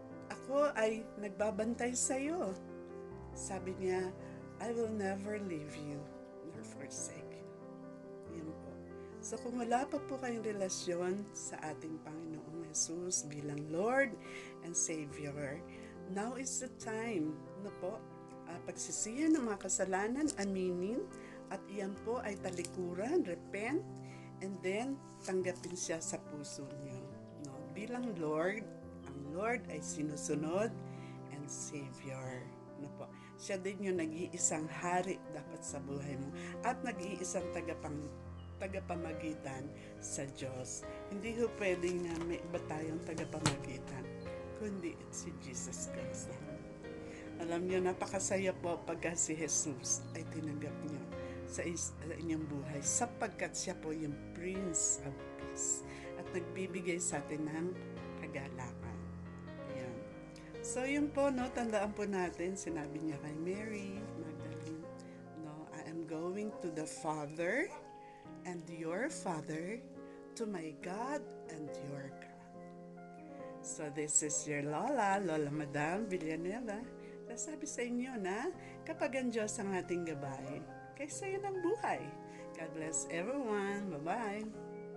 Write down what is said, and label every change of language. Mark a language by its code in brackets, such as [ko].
[tl] Ako ay nagbabantay sa'yo. Sabi niya, [en] I will never leave you nor forsake you. [tl] Yun po. So kung wala pa po kayong relasyon sa ating Panginoong Jesus bilang Lord and Savior, [en] now is the time [tl] pagsisihan ng mga kasalanan, aminin, at iyan po ay talikuran, repent, and then tanggapin siya sa puso niyo. Bilang Lord, ang Lord ay sinusunod and Savior. Siya din yung nag-iisang hari dapat sa buhay mo at nag-iisang tagapamagitan sa Diyos. Hindi ko pwedeng na may iba tayong tagapamagitan, kundi si Jesus Christ. Alam niyo, napakasaya po pagka si Jesus ay tinanggap niyo sa inyong buhay sapagkat siya po yung Prince of Peace at nagbibigay sa atin ng kagalakan. Ayan. So yun po, tandaan po natin, sinabi niya kay Mary Magdalene, [en] I am going to the Father and your Father, to my God and your God. So this is your Lola Madam Villanueva. [tl] Sabi sa inyo na kapag ang Diyos ang ating gabay, kaysa yun ang buhay. [en] God bless everyone. Bye-bye.